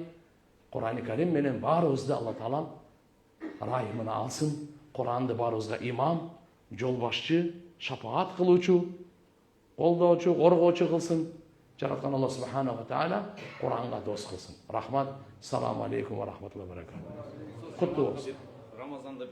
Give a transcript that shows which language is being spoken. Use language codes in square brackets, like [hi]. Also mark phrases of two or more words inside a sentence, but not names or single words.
[ky] Курани Карим менен баарыбызды Алла Таала райымына алсын. Куранды баарыбызга имам, жол башчы, шапаат кылуучу, колдоочу, коргоочу кылсын. Жараткан Алла [ar] سبحانه وتعالى [ky] Куранга дос кылсын. Рахмат. [ar] السلام عليكم ورحمة الله وبركاته. [ky] Куттуу болсун.